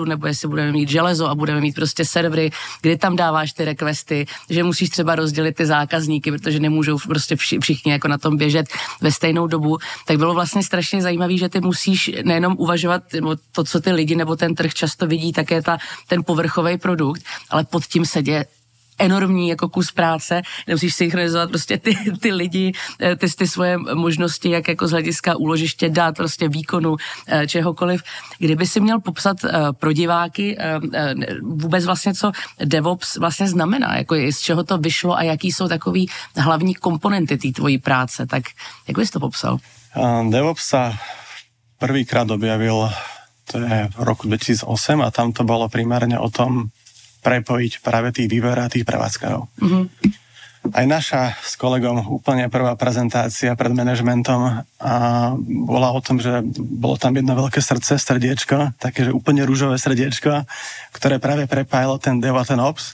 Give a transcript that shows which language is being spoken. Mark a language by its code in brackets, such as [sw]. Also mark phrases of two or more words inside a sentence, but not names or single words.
[cs] nebo jestli budeme mít železo a budeme mít prostě servery, kdy tam dáváš ty requesty, že musíš třeba rozdělit ty zákazníky, protože nemůžou prostě všichni jako na tom běžet ve stejnou dobu, tak bylo vlastně strašně zajímavý, že ty musíš nejenom uvažovat to, co ty lidi nebo ten trh často vidí, tak je ten povrchový produkt, ale pod tím se děje enormní jako kus práce, nemusíš synchronizovat prostě ty lidi, ty svoje možnosti, jak jako z hlediska úložiště dát, prostě výkonu, čehokoliv. Kdyby si měl popsat pro diváky vůbec vlastně, co DevOps vlastně znamená, jako z čeho to vyšlo a jaký jsou takový hlavní komponenty té tvojí práce, tak jak bys to popsal? [sk] DevOps sa prvýkrát objavil, to je v roku 2008 a tam to bolo primárne o tom prepojiť práve tých vývojárov a tých prevádzkarov. Mm-hmm. Aj naša s kolegom úplne prvá prezentácia pred manažmentom bola o tom, že bolo tam jedno veľké srdiečko, také, že úplne ružové srdiečko, ktoré práve prepájalo ten Dev a ten Ops.